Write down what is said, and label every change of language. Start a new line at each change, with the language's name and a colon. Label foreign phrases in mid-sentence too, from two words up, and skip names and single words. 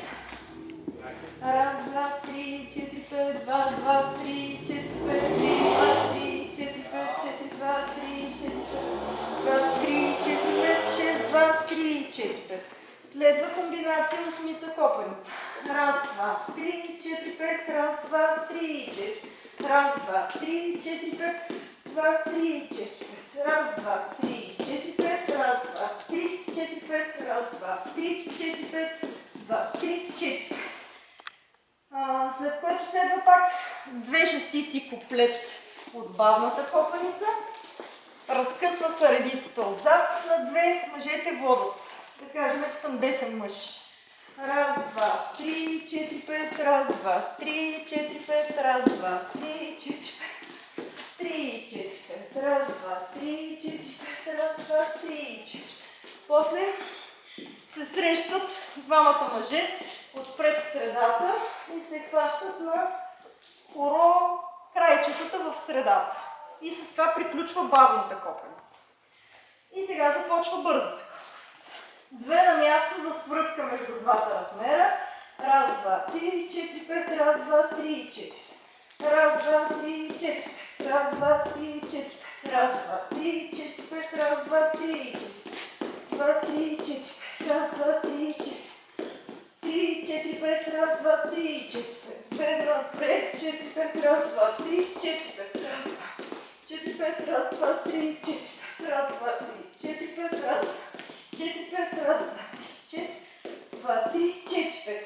Bulgarian: Раз, два, три, 4, 5, 2, 2, 3, 4, 5, 3, 2, 3, 4, 5, 4, 2, 3, 4, 5, 2, 3, 4, 5, 6, 2, 3, 4, 5. Следва комбинация осмица копаница. Раз, два, 3, 4, 5, раз, 2, 3, 4. Раз, два, 3, 4, 5, 2, 3, 4, 5. Раз, два, 3, 4, 5, раз, 2, 3, 4, 5, раз, 2, 3, 4, 5, 2, 3, 4. След което следва пак 2 шестици куплет от бавната копаница. Разкъсва се редицата отзад на 2, мъжете водят. Да кажем, че съм 10 мъж. Раз, два, 3, 4, 5, раз, 2, 3, 4, 5, раз, 2, 3, 4, 5, 3, 4, 5, раз, 2, 3, 4, 5, раз, 2, 3, 4. После се срещат двамата мъже отпред в средата и се хващат на хоро крайчетата в средата. И с това приключва бавната копаница. И сега започва бързата копаница. 2 на място за свръзка между двата размера. Раз, два, 3, 4, 5, раз, 2, 3, 4. Раз, 2, 3, 4, 5. раз, два, три, четири, пет, раз, два, три, четири, пет, раз, два, три, четири, два, три, четири, пет, раз, два, три, четири, три, четири, пет, раз, два, три, четири, пет, напред, четири, пет, раз, два, три, четири, пет, раз, два, четири, пет, раз, два, три, четири, пет, раз, два, три, четири, пет, раз, четири, пет, раз, два, четири, два, три, четири, пет.